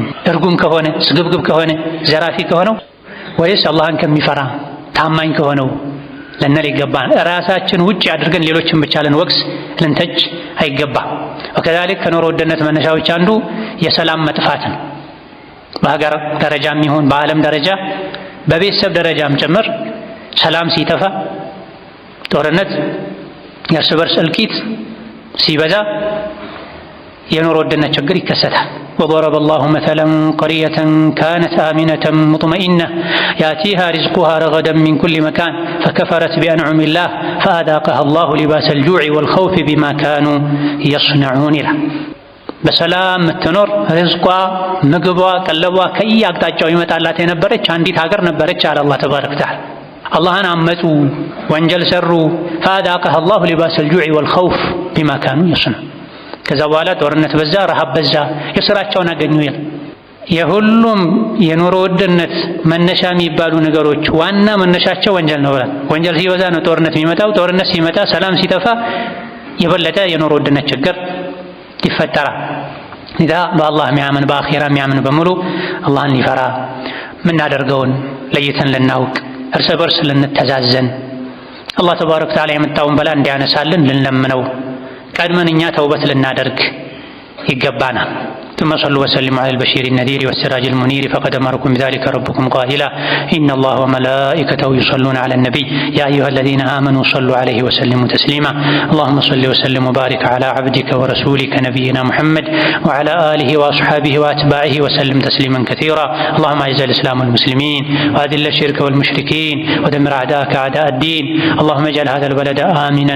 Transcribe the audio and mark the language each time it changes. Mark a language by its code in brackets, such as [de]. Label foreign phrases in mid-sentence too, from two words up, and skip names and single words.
[am] እርጉም ከሆነ ስግብግብ ከሆነ ዘራፊ ከሆነው ወይስ አላህን ከሚፈራ ታማኝ ከሆነው ልንል ይገባናል። ራሳችን ውጭ አድርገን ሌሎችን ብቻ ልንወቅስ ልንተች አይገባም። ወከዛሊክ ከኑሮ ውድነት መነሻዎች አንዱ የሰላም መጥፋት ነው። በሀገር ደረጃም ይሁን በዓለም ደረጃ በቤተሰብ ደረጃም ጭምር ሰላም ሲጠፋ፣ ጦርነት፣ የእርስ በርስ እልቂት ሲበዛ የኑሮ ውድነት ችግር ይከሰታል። [ar] وضرب الله مثلا قرية كانت آمنة مطمئنة يأتيها رزقها رغدا من كل مكان فكفرت بأنعم الله فأذاقها الله لباس الجوع والخوف بما كانوا يصنعون [am] له በሰላም የምትኖር ሪዝቋ ምግቧ ቀለቧ ከየአቅጣጫው ይመጣላት የነበረች አንዲት ሀገር ነበረች አለ [ar] الله تبارك وتعالى። [am] አላህን አመፁ፣ ወንጀል ሰሩ። [ar] فأذاقها الله لباس الجوع والخوف بما كانوا يصنعون። [am] ከዛ በኋላ ጦርነት በዛ፣ ረሃብ በዛ፣ የስራቸውን አገኙ ይላል። የሁሉም የኑሮ ውድነት መነሻ የሚባሉ ነገሮች ዋና መነሻቸው ወንጀል ነው ብሏል። ወንጀል ሲበዛ ነው ጦርነት የሚመጣው። ጦርነት ሲመጣ፣ ሰላም ሲጠፋ የበለጠ የኑሮ ውድነት ችግር ይፈጠራል። ኢዛ በአላህ የሚያምን በአኺራ የሚያምን በሙሉ አላህን ሊፈራ የምናደርገውን ለይተን ልናውቅ እርስ በርስ ልንተዛዘን [ar] الله تبارك وتعالى [am] የመጣውን በላ እንዲያነሳልን ልንለምነው ቀድመን እኛ ተውበት ልናደርግ ይገባናል። [ar] ثم صلوا وسلموا على البشير النذير والسراج المنير فقد أمركم بذلك ربكم قائلا إن الله وملائكته يصلون على النبي يا أيها الذين آمنوا صلوا عليه وسلموا تسليما اللهم صل وسلم وبارك على عبدك ورسولك نبينا محمد وعلى آله وأصحابه وأتباعه وسلم تسليما كثيرا اللهم أعز الإسلام والمسلمين وأذل الشرك والمشركين ودمر أعداءك أعداء الدين اللهم اجعل هذا البلد آمنا